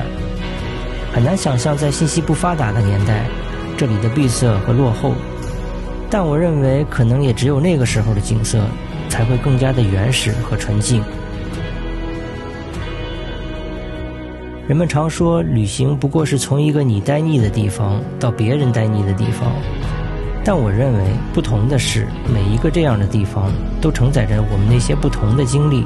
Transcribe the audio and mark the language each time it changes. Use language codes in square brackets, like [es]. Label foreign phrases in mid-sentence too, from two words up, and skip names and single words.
[zh] 很難想象在信息不發達的年代，這裡的閉塞和落後，但我認為可能也只有那個時候的景色才會更加的原始和純淨。人們常說，旅行不過是從一個你待膩的地方到別人待膩的地方，但我認為不同的是，每一個這樣的地方都承載着我們那些不同的經歷。